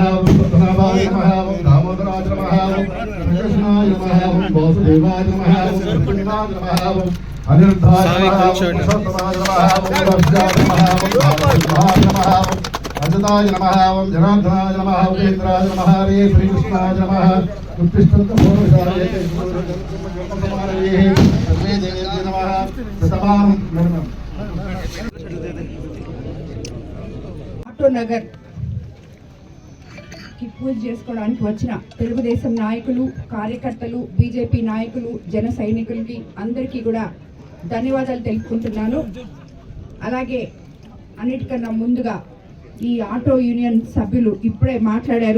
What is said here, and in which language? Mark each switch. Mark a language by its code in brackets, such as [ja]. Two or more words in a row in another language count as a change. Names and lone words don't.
[sa] ओम पद्मनाभाय नमः ओम दामोदराय नमः ओम कृष्णाय नमः ओम वासुदेवाय नमः ओम कृष्णाय नमः ओम अनिरुद्धाय नमः ओम पुरुषोत्तमाय नमः ओम वज्राय नमः ओम नमः अजताय नमः ओम जनार्दनाय नमः उपेन्द्राय नमः हरे श्री कृष्णाय नमः उत्तिष्ठन्तु भोरसाय सर्वे देवेभ्यो नमः शतमानं नमः [te] ఆటో నగర్ కి పూజ చేసుకోవడానికి వచ్చిన తెలుగుదేశం నాయకులు, కార్యకర్తలు, బీజేపీ నాయకులు, జన సైనికులకి అందరికీ కూడా ధన్యవాదాలు తెలుపుకుంటున్నాను. అలాగే అన్నిటికన్నా ముందుగా ఈ ఆటో యూనియన్ సభ్యులు ఇప్పుడే మాట్లాడారు.